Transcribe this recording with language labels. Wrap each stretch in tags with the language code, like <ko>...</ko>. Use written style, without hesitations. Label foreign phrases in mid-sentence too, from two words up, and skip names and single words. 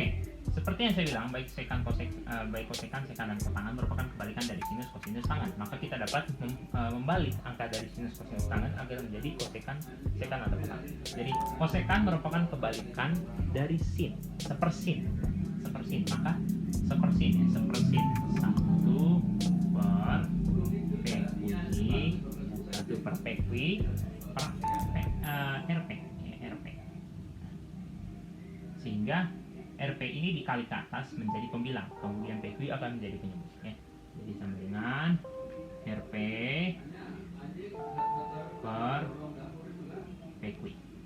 <id>Seperti yang saya bilang, baik kosekan, sekan, dan kotangan merupakan kebalikan dari sinus, kosinus, tangen. Maka kita dapat membalik angka dari sinus, kosinus, tangen agar menjadi kosekan, sekan, atau kotangan. Jadi kosekan merupakan kebalikan dari sin, sepersin. Maka sepersin 1 per pekwi per RP. Sehingga RP ini dikali ke atas menjadi pembilang, kemudian PQ akan menjadi penyebut ya. Jadi sama dengan RP per PQ ya.</id>